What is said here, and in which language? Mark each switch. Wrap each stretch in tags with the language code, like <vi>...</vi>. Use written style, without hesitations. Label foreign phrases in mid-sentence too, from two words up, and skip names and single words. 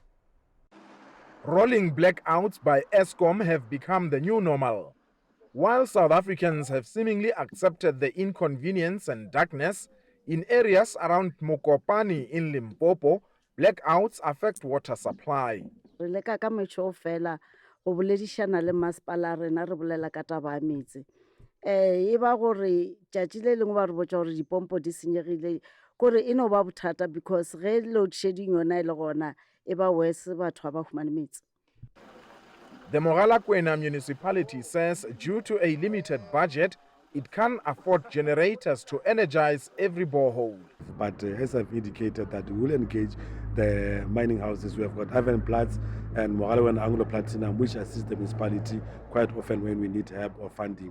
<en>Rolling blackouts by Eskom have become the new normal. While South Africans have seemingly accepted the inconvenience and darkness, in areas around Mokopane in Limpopo, blackouts affect water supply.</en> <nso>Kore ino ba bothata because ge</nso> <en>load shedding</en> <nso>yona ile gona e ba worse batho ba fumane metsi.</nso> <en>The Mogalakwena municipality says due to a limited budget, it can't afford generators to energize every borehole. But as I've indicated that we will engage the mining houses. We have got Havenplats and Mogalakwena Anglo Platinum, which assist the municipality quite often when we need help or funding.</en>